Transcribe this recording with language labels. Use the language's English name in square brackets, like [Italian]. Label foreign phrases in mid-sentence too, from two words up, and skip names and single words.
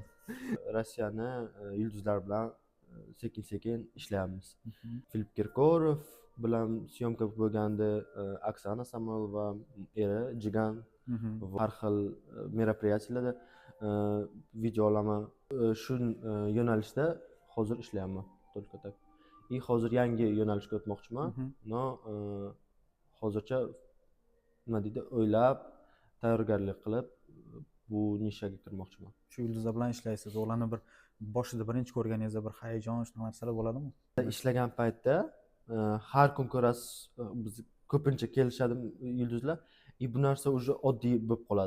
[Uzbek] Rossiyani yulduzlar bilan sekin-sekin ishlayapmiz. Filip Kirkorov bilan syomka bo'lganda, Oksana Samoylova, eri Jigan har xil meropриятияларда video olaman. Shu yo'nalishda hozir ishlayapman. [Russian] Только так. [Uzbek] И hozir yangi yo'nalishga o'tmoqchiman. No, hozircha nima deydi, o'ylab, tayyorgarlik qilib bu nishaga kirmoqchiman. Shu yulduzlar bilan ishlaysiz. Ularni bir boshida birinchi ko'rganingizda bir hayajon, shunaqa narsalar bo'ladimi? Ishlagan paytda har kun ko'rasiz, biz ko'pincha kelishadi yulduzlar, bu narsa уже oddiy bo'lib qoladi.